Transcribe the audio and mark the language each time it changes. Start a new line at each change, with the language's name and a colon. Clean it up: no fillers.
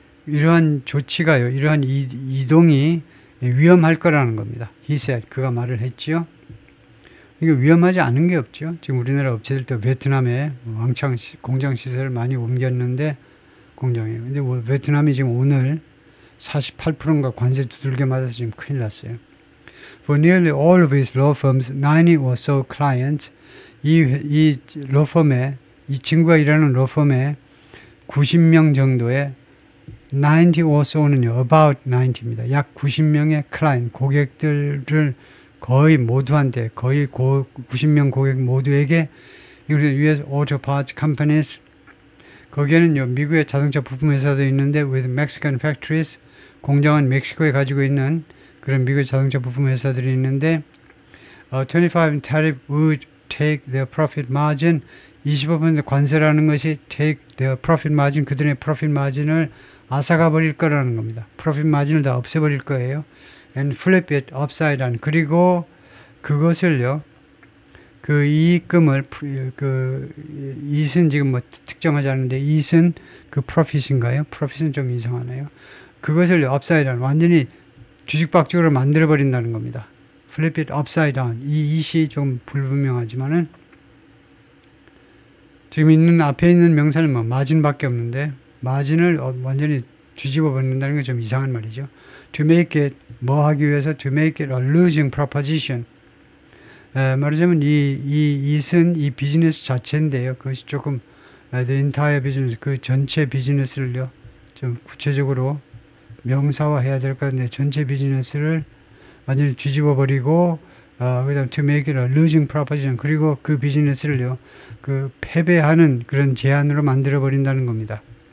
Korean: 이러한 조치가요. 이러한 이동이 위험할 거라는 겁니다.
English: He said.
Korean: 그가 말을 했지요. 이게 위험하지 않은 게 없죠. 지금 우리나라 업체들도 베트남에 왕창 공장 시설을 많이 옮겼는데 공장이에요. 근데 베트남이 지금 오늘 48%인가 관세 두들겨 맞아서 지금 큰일 났어요.
English: For nearly all of his law firms, 90 or so clients,
Korean: 이 로펌에 이 친구가 일하는 로펌에 90명 정도의
English: 90 or so는요, about 90입니다.
Korean: 약 90명의 클라이언트, 고객들을 거의 모두한테, 거의 90명 고객 모두에게
English: US Auto Parts Companies,
Korean: 거기에는요, 미국의 자동차 부품 회사도 있는데
English: with Mexican factories,
Korean: 공장은 멕시코에 가지고 있는 그런 미국의 자동차 부품 회사들이 있는데
English: 25% tariff would take their profit margin,
Korean: 25% 관세라는 것이
English: take their profit margin,
Korean: 그들의 profit margin을 앗아가 버릴 거라는 겁니다. profit margin을 다 없애버릴 거예요.
English: and flip it upside down.
Korean: 그리고 그것을요, 그 이익금을, 그 이익은 지금 뭐 특정하지 않은데 이익은 그 profit인가요? profit은 좀 이상하네요. 그것을
English: upside down,
Korean: 완전히 주식박죽으로 만들어버린다는 겁니다.
English: flip it upside down.
Korean: 이 이시 좀 불분명하지만은 지금 있는 앞에 있는 명사는 뭐 마진밖에 없는데 마진을 완전히 뒤집어 버린다는 게 좀 이상한 말이죠.
English: To make it
Korean: 뭐 하기 위해서
English: to make it a losing proposition.
Korean: 말하자면 이익은 이 비즈니스 자체인데요. 그것이 조금
English: the entire business
Korean: 그 전체 비즈니스를요 좀 구체적으로 명사화해야 될 것 같은데 전체 비즈니스를 완전히 뒤집어 버리고 그다음
English: to make it a losing proposition
Korean: 그리고 그 비즈니스를요 그 패배하는 그런 제안으로 만들어 버린다는 겁니다.